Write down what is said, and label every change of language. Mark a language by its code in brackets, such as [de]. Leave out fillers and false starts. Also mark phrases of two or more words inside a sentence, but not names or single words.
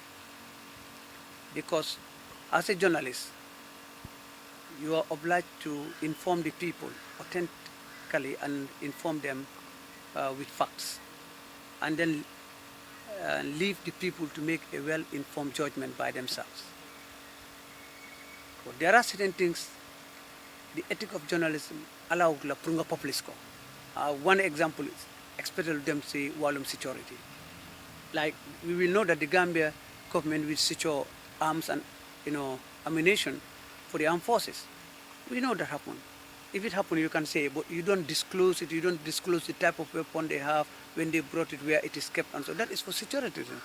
[en] Because as a journalist, you are obliged to inform the people authentically and inform them with facts. And then leave the people to make a well-informed judgment by themselves. But there are certain things the ethic of journalism allow la prunga publisco. One example is expected them say walum security. Like we will know that the Gambia government will secure arms and ammunition for the armed forces. We know that happened. If it happened, you can say, but you don't disclose it, you don't disclose the type of weapon they have, when they brought it, where it is kept, and so that is for security reasons.